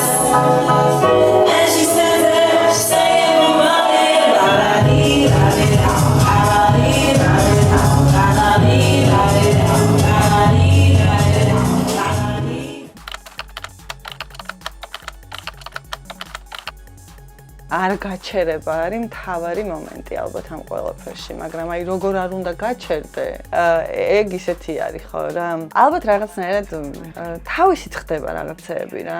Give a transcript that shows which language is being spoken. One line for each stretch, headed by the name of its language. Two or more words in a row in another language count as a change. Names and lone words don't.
English: and she says that she's saying money, la la dee la dee da, la la dee la dee da, la la dee la dee da, la la dee la dee da, la la dee.
Georgian: არ გაჩერება არის მთავარი მომენტი ალბათ ამ ყველაფერში, მაგრამ აი როგორ არ უნდა გაჩერდე, ეგ ისეთი არის ხო რა. ალბათ რაღაცნაირად თავისით ხდება რაღაცეები რა.